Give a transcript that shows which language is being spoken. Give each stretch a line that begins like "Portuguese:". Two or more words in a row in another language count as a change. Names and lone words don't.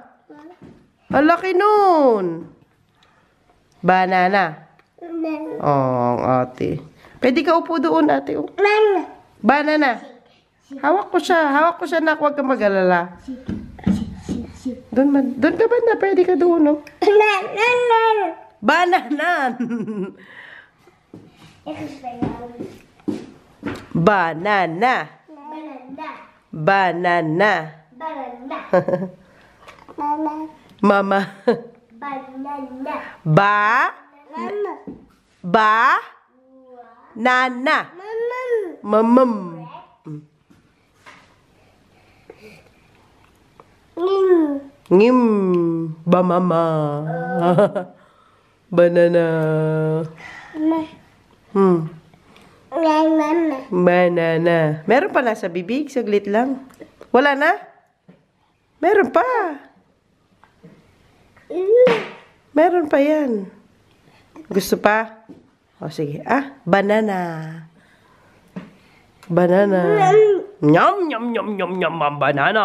Filipino: Alaki nun. Banana. Oh, ate. Pwede ka upo doon, ate. Banana. Hawak ko siya, nak. Huwag ka mag-alala. Doon ka ba na? Pwede ka doon, no? Banana. Banana. Mama. Nana. Mamam. Ngim. Mama. Banana. Banana. Meron pa nasa bibig? Saglit lang. Wala na? Meron pa. Meron pa yan. Gusto pa? O, sige. Banana. Nyam, banana.